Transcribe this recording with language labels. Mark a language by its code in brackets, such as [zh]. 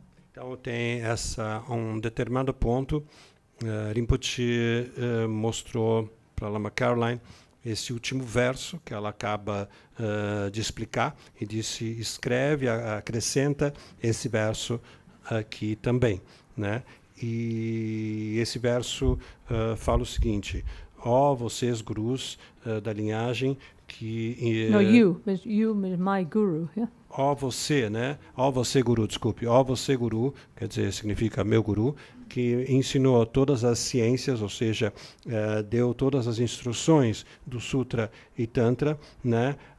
[pt] Então tem um determinado ponto, Rinpoche mostrou para a Lama Caroline esse último verso que ela acaba de explicar e disse, escreve, acrescenta esse verso aqui também, né? E esse verso fala o seguinte, ó vocês gurus da linhagem que... [en] No, you means my guru, yeah? [pt] Ó você, né? Ó você guru, desculpe. Ó você guru, quer dizer, significa meu guru, que ensinou todas as ciências, ou seja, deu todas as instruções do Sutra e Tantra, né?